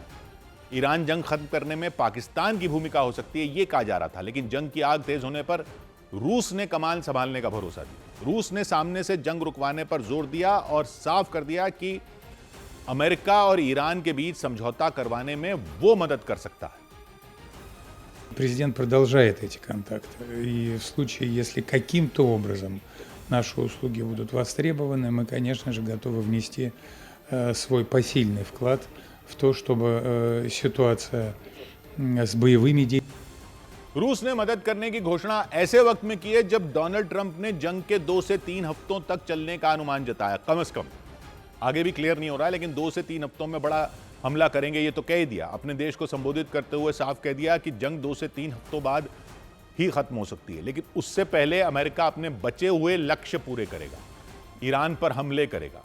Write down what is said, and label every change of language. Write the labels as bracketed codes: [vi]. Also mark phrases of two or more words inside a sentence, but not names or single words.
[hi] ईरान जंग खत्म करने में पाकिस्तान की भूमिका हो सकती है, यह कहा जा रहा था। लेकिन जंग की आग तेज होने पर रूस ने कमान संभालने का भरोसा दिया। रूस ने सामने से जंग रुकवाने पर जोर दिया और साफ कर दिया कि अमेरिका और ईरान के बीच समझौता करवाने में वो मदद कर सकता है। [ru] Президент продолжает эти контакты. И в случае, если каким-то образом наши услуги будут востребованы, мы, конечно же, готовы внести свой посильный вклад в то, чтобы ситуация с боевыми действиями. [hi] रूस ने मदद करने की घोषणा ऐसे वक्त में की है जब डोनाल्ड ट्रंप ने जंग के 2 से 3 हफ्तों तक चलने का अनुमान जताया। कम से कम, आगे भी क्लियर नहीं हो रहा है, लेकिन 2 से 3 हफ्तों में बड़ा हमला करेंगे ये तो कह दिया। अपने देश को संबोधित करते हुए साफ कह दिया कि जंग 2 से 3 हफ्तों बाद ही खत्म हो सकती है, लेकिन उससे पहले अमेरिका अपने बचे हुए लक्ष्य पूरे करेगा, ईरान पर हमले करेगा।